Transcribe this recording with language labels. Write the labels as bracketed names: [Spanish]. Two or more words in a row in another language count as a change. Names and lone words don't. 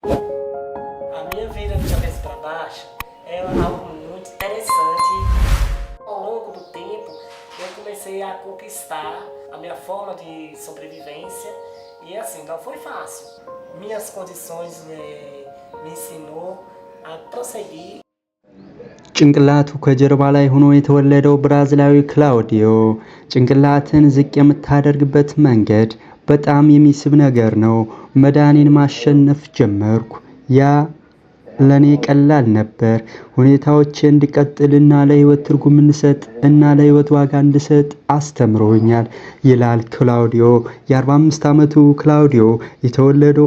[Portuguese] A minha vida de cabeça para baixo é algo muito interessante. Ao longo do tempo, eu comecei a conquistar a minha forma de sobrevivência e assim, não foi fácil. Minhas condições me ensinou a prosseguir. [Amharic] ጭንቅላቱ ከጀርባ ላይ ሆኖ የተወለደው ብራዚላዊ ክላውዲዮ ጭንቅላትን ዝቅ የምታደርግበት መንገድ በጣም የሚስብ ነገር ነው። መዳኔን ማሸነፍ ጀመርኩ። ያ ለኔ ቀላል ነበር። ሁኔታዎች እንድቀጥልና ለህይወት ትርጉም እንድሰጥ እና ለህይወት ዋጋ እንድሰጥ አስተምሮኛል ይላል ክላውዲዮ። የ45 ዓመቱ ክላውዲዮ የተወለደው